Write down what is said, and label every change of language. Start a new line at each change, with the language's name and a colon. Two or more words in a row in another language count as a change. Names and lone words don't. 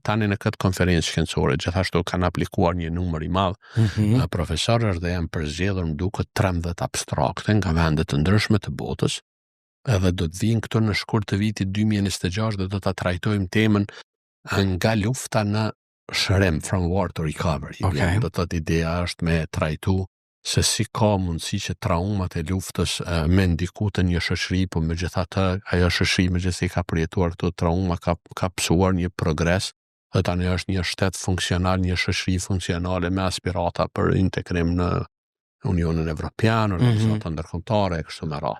Albanian: Tani në këtë konferencë shkencore gjithashtu kanë aplikuar një numër i madh profesorësh dhe janë përzgjedhur duket 13 abstrakte nga vende të ndryshme të botës. Edhe do të vinë këtu në shkurt të vitit 2026 dhe do ta trajtojmë temën nga lufta në shërim,
English: from war to recovery. Okay.
Albanian: Do të thotë ideja është me trajtu se si ka mundësi që traumat e luftës me ndiku të një shoqëri, po megjithatë ajo shoqëri megjithëse ka përjetuar këto trauma ka psuar një progres, dhe tani është një shtet funksional, një shoqëri funksionale me aspirata për integrim në Unionin Evropian, organizata ndërkombëtare e kështu me radhë.